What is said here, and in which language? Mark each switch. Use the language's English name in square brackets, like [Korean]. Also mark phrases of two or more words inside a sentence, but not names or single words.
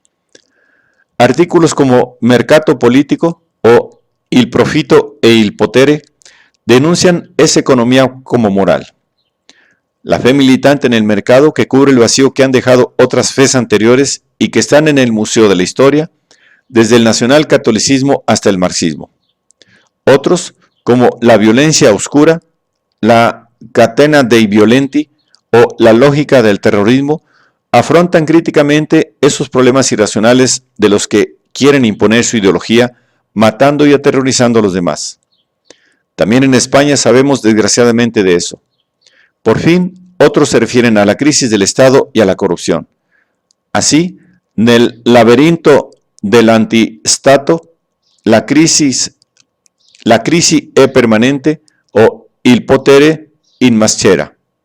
[Spanish] Artículos como Mercato Político o Il Profitto e il Potere denuncian esa economía como moral. La fe militante en el mercado que cubre el vacío que han dejado otras fes anteriores y que están en el Museo de la Historia, desde el nacionalcatolicismo hasta el marxismo. Otros, como la violencia oscura, la catena dei violenti o la lógica del terrorismo, afrontan críticamente esos problemas irracionales de los que quieren imponer su ideología, matando y aterrorizando a los demás. También en España sabemos desgraciadamente de eso. Por fin, otros se refieren a la crisis del Estado y a la corrupción. Así, en el laberinto del antistato, la crisis è permanente o il potere in maschera.